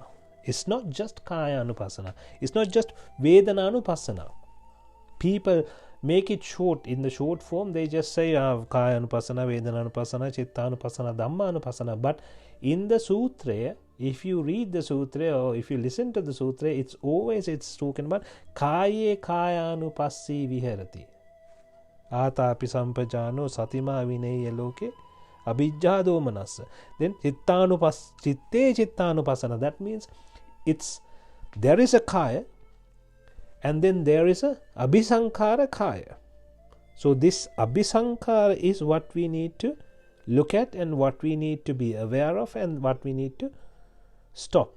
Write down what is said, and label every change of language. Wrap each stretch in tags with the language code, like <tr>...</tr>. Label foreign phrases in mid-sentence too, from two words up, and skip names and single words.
<en>It's not just Kayanupassana. It's not just Vedananupassana. People make it short. In the short form, they just say</en> <pi>Kayanupassana, Vedananupassana, Chittanupassana, Dhammanupassana.</pi> <en>But in the sutra, if you read the sutra or if you listen to the sutra, it's talking about</en> <pi>Kaye Kayanupassi Viharati. Atapi Sampajano Satima Vinaya Loke Abhijja Domanassa. Then Chitte Chittanupassana.</pi> <en>That means there is a Kaya, and then there is a</en> <pi>Abhisankara Kaya.</pi> <en>So this Abhisankara is what we need to look at and what we need to be aware of and what we need to stop.</en>